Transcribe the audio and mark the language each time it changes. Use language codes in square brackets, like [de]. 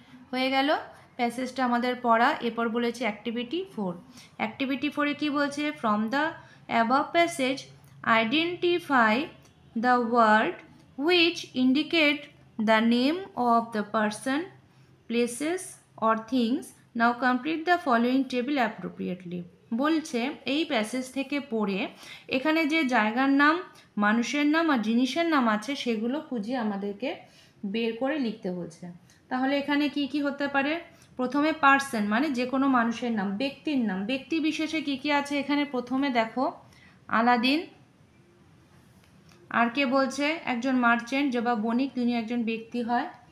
[bn] হয়ে গেল প্যাসেজটা আমাদের পড়া। এরপর বলেছে অ্যাক্টিভিটি 4। অ্যাক্টিভিটি 4-এ কী বলছে, [en] From the above passage identify the word which indicate the name of the person, places or things. Now complete the following table appropriately. [bn] বলছে এই প্যাসেজ থেকে পড়ে এখানে যে জায়গার নাম, মানুষের নাম আর জিনিসের নাম আছে সেগুলো খুঁজে আমাদেরকে বের করে লিখতে বলছে। তাহলে এখানে কি কি হতে পারে, প্রথমে পার্সন মানে যে কোনো মানুষের নাম, ব্যক্তির নাম, ব্যক্তি বিশেষে কি কি আছে এখানে প্রথমে দেখো আলাদিন, আর কে বলছে একজন মার্চেন্ট যে বা বণিক, তিনি একজন ব্যক্তি হয়।